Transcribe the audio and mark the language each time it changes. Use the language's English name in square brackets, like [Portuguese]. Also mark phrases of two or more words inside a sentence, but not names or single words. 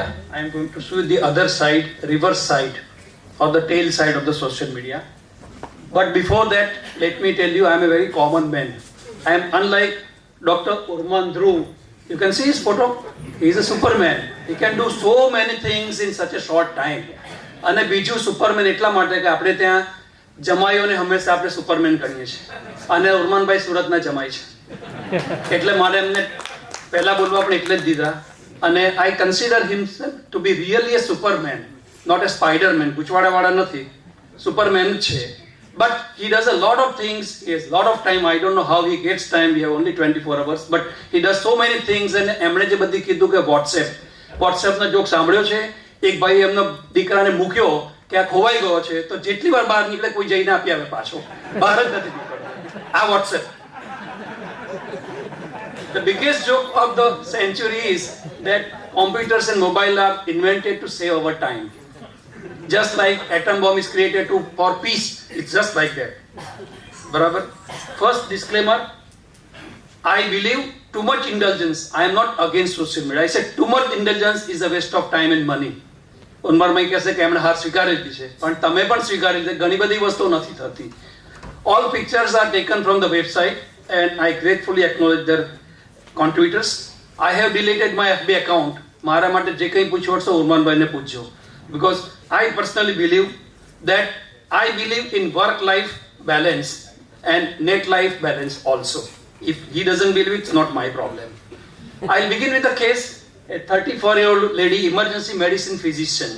[English] I am going to show the other side, reverse side, or the tail side of the social media. But before that, let me tell you, I am a very common man. I am unlike Dr. Urman Dhruv. You can see his photo. He is a superman. He can do so many things in such a short time. [Gujarati] અને બીજું સુપરમેન એટલા માટે કે આપણે ત્યાં જમાઈઓને હંમેશા આપણે સુપરમેન ગણીએ છીએ અને ઉર્માનભાઈ સુરતના જમાઈ છે એટલે મારે એમને પહેલા બોલવા પણ એટલે જ દીધા અને [English] I consider himself to be really a superman, not a spiderman. [Gujarati] ગુચવાડાવાળા નથી, સુપરમેન છે. [English] But he does a lot of things. He has a lot of time. I don't know how he gets time. We have only 24 hours. But he does so many things. [Gujarati] And એમણે જે બધી કીધું કે વોટ્સએપનો જોક સાંભળ્યો છે. એક ભાઈ એમનો દીકરાને મૂક્યો કે આ ખોવાઈ ગયો છે તો જેટલી વાર બહાર નીકળે કોઈ જઈને આપી આવે પાછો. બહાર જ નથી નીકળતો. આ વોટ્સએપ. [English] The biggest joke of the century is that computers and mobile are invented to save our time. Just like atom bomb is created for peace. It's just like that. Barabar? First disclaimer, I believe too much indulgence. I am not against social media. I said too much indulgence is a waste of time and money. [Gujarati] ઉર્મનભાઈ કહેશે કે એમણે હાર સ્વીકારી લીધી છે પણ તમે પણ સ્વીકારી લીધી. ઘણી બધી વસ્તુઓ નથી થતી. [English] All pictures are taken from the website and I gratefully acknowledge their contributors. I have deleted my FB account. [Gujarati] મારા માટે જે કંઈ પૂછવું હશે ઉર્મનભાઈને પૂછજો. [English] Because I personally believe that I believe in work-life balance and net-life balance also. If he doesn't believe, it's not my problem. I'll begin with a case, a 34-year-old lady, emergency medicine physicians.